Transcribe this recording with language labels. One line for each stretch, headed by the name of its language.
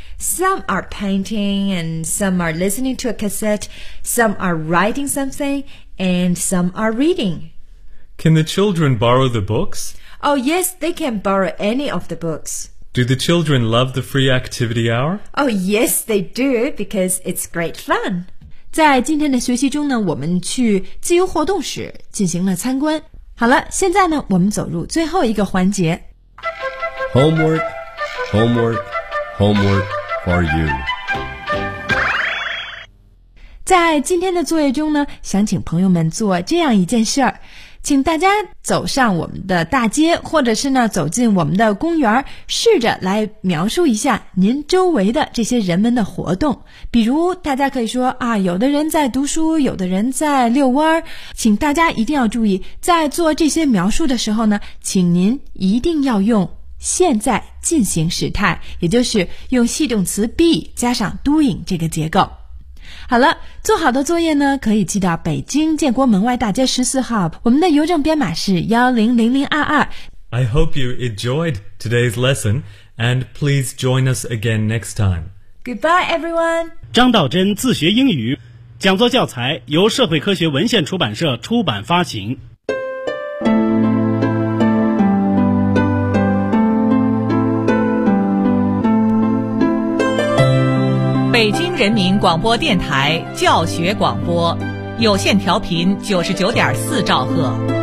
English: Some are painting, and some are listening to a cassette, some are writing something, and some are reading. Can the children borrow the books? Oh, yes, they can borrow any of the books. Do the children love the free activity hour? Oh, yes, they do, because it's great fun.
Chinese: 在今天的学习中呢，我们去自由活动室进行了参观。好了，现在呢，我们走入最后一个环节。
English: Homework, homework, homework. For you.
Chinese: 在今天的作业中呢，想请朋友们做这样一件事儿，请大家走上我们的大街，或者是呢走进我们的公园，试着来描述一下您周围的这些人们的活动。比如大家可以说啊，有的人在读书，有的人在遛弯儿。请大家一定要注意，在做这些描述的时候呢，请您一定要用现在进行时态，也就是用系动词 be 加上 doing 这个结构。好了，做好的作业呢，可以寄到北京建国门外大街14号，我们的邮政编码是100022。
English: I hope you enjoyed today's lesson, and please join us again next time. Goodbye, everyone.
Chinese: 张道真自学英语，讲座教材由社会科学文献出版社出版发行。北京人民广播电台教学广播，有线调频99.4兆赫。